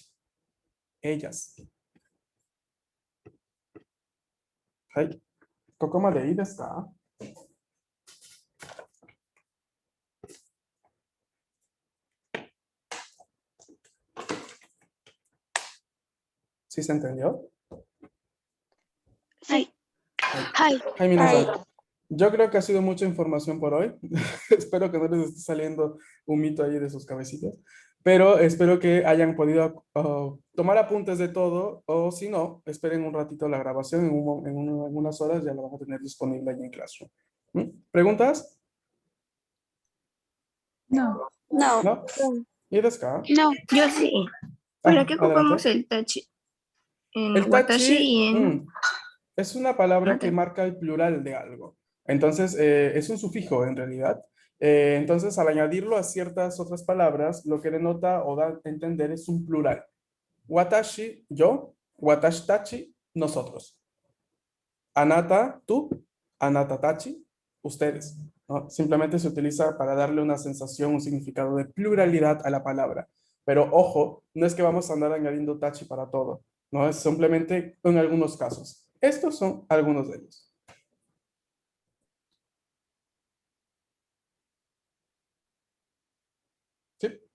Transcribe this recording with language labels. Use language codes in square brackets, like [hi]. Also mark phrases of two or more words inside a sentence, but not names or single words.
[es] Ellas. Hai. [ja] Kokoma de desu ka? [es] ¿Sí se entendió? [ja] はい。 Ay, minasan. [es] Yo creo que ha sido mucha información por hoy. Espero que no les esté saliendo un mito ahí de sus cabecitas. Pero espero que hayan podido tomar apuntes de todo. O si no, esperen un ratito la grabación. En unas horas ya la van a tener disponible ahí en Classroom. ¿Preguntas? No. No. ¿No? ¿Y desca? No. Yo sí. ¿Para qué ocupamos adelante. el tachi? En El watashi tachi y en... es una palabra que Mate. marca el plural de algo. Entonces, es un sufijo en realidad. Entonces, al añadirlo a ciertas otras palabras, lo que denota o da a entender es un plural. Watashi, yo. [ja] 私たち, [es] nosotros. [ja] あなた, tú. あなたたち, [es] ustedes. ¿No? Simplemente se utiliza para darle una sensación, un significado de pluralidad a la palabra. Pero ojo, no es que vamos a andar añadiendo tachi para todo. No, es simplemente en algunos casos. Estos son algunos de ellos. ¿Sí?